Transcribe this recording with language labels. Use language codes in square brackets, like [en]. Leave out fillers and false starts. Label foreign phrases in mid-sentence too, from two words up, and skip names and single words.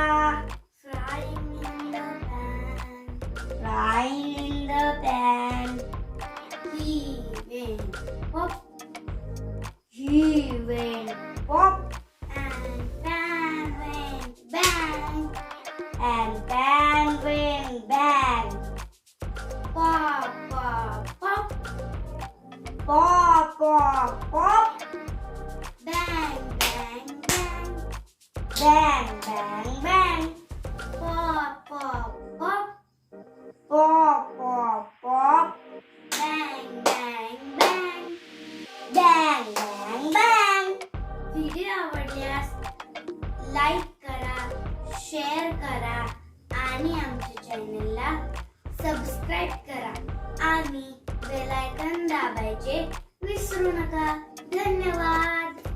[en] Frying in the pan. Frying in the pan. He went pop. He went pop. And pan went bang. And pan went bang. Pop, pop, pop. Pop, pop, pop. Bang, bang, bang. Bang, bang, bang. Pop, pop, pop. Pop, pop, pop. Bang, bang, bang. Bang, bang, bang. [mr] व्हिडिओ आवडल्यास लाईक करा, शेअर करा आणि आमच्या चॅनलला सबस्क्राईब करा आणि [en] bell icon [mr] दाबायचे विसरू नका. धन्यवाद.